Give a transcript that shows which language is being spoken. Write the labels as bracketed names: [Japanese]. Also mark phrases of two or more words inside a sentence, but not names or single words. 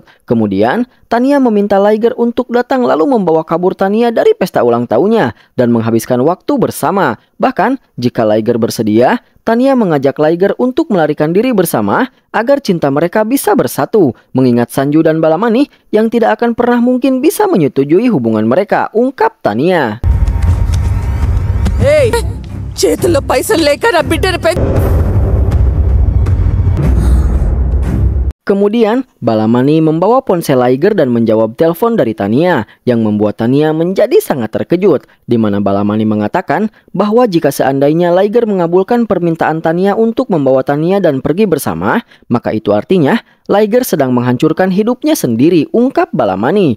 [Indonesian] Kemudian, Tania meminta Liger untuk datang lalu membawa kabur Tania dari pesta ulang tahunnya dan menghabiskan waktu bersama. Bahkan, jika Liger bersedia, Tania mengajak Liger untuk melarikan diri bersama agar cinta mereka bisa bersatu, mengingat Sanju dan Balamani yang tidak akan pernah mungkin bisa menyetujui hubungan mereka, ungkap Tania. [Telugu] Hey, చేతుల్లో పైసలు లేక నా బిడ్డని [Indonesian] Kemudian, Balamani membawa ponsel Liger dan menjawab telepon dari Tania, yang membuat Tania menjadi sangat terkejut, di mana Balamani mengatakan bahwa jika seandainya Liger mengabulkan permintaan Tania untuk membawa Tania dan pergi bersama, maka itu artinya Liger sedang menghancurkan hidupnya sendiri, ungkap Balamani.